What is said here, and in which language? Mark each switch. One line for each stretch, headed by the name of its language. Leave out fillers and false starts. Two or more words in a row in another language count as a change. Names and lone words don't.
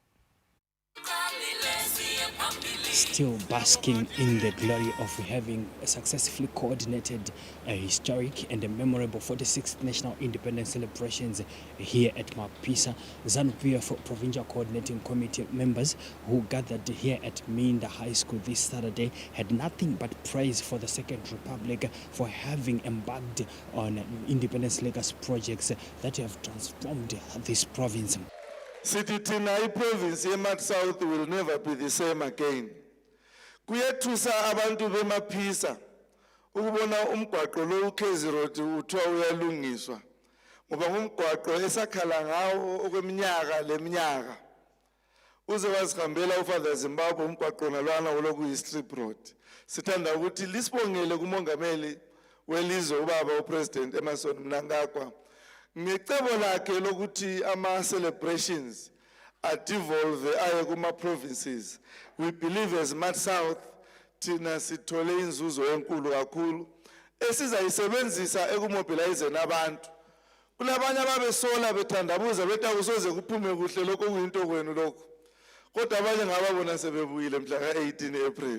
English: Still basking in the glory of having successfully coordinated a historic and a memorable 46th National Independence celebrations here at Mapisa, ZANU-PF Provincial Coordinating Committee members who gathered here at Minda High School this Saturday had nothing but praise for the Second Republic for having embarked on independence legacy projects that have transformed this province. City Chinhoyi province yeMat South will never be the same again.
North Ndebele: Kuyethusa abantu beMapisa ukubona umgwaqo lo uKezi Road uthiwa uyalungiswa ngoba ngumgwaqo esakhala ngawo okweminyaka leminyaka uze wazihambela uFather Zimbabwe umgwaqo nalwana oloku Strip Road Sithanda ukuthi lisibongele kumongameli welizwe ubaba uPresident Emmerson Mnangagwa ngecebo lakhe lokuthi ama
English: celebrations devolve
North Ndebele: aye kuma provinces.
English: We believe as
North Ndebele: Mat South thina sithole inzuzo enkulu kakhulu esizayisebenzisa ekumobilizeni abantu. Kulabanye ababesola bethandabuza bethi akusoze kuphume kuhle lokho kuyinto kwenu lokho. Kodwa abanye ngababona sebebuyile mhla ka-18 April.